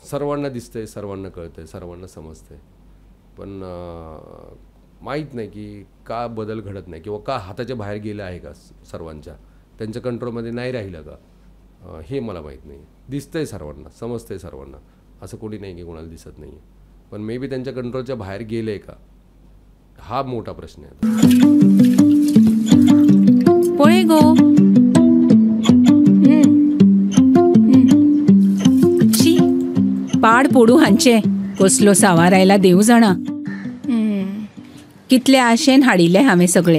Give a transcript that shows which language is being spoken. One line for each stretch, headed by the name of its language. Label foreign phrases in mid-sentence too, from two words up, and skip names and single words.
Marathi: सर्वांना दिसतंय, सर्वांना कळतंय, सर्वांना समजतंय. पण माहीत नाही की का बदल घडत नाही, किंवा का हाताच्या बाहेर गेलं आहे का सर्वांच्या, त्यांच्या कंट्रोलमध्ये नाही राहिलं का, हे मला माहीत नाही. दिसतंय सर्वांना, समजतंय सर्वांना, असं कोणी नाही की कोणाला दिसत नाही आहे. पण
English: may be
Marathi: त्यांच्या कंट्रोलच्या बाहेर गेलं आहे का, हा मोठा प्रश्न आहे.
Konkani: पळय गो, पाड पोडू हांचे, कसलो सावार आयला देव जाणा. कितले आशेन हाडिले हांवें सगळे.